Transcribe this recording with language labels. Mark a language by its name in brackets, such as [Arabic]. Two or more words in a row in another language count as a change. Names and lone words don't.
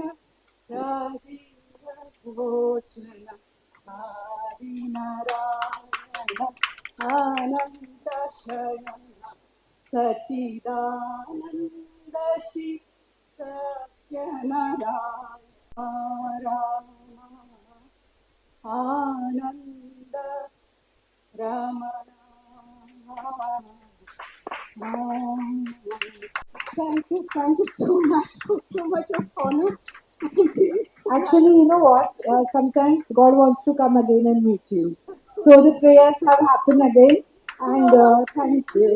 [Sanskrit] राजीव भोजन हरि नारायण आनंद शयन सचिदानंद शिव सत्यनारायण आनंद रमण [English] Thank you so much of honor. Actually, you know what? Sometimes God wants to come again and meet you. So the prayers have happened again, and thank you.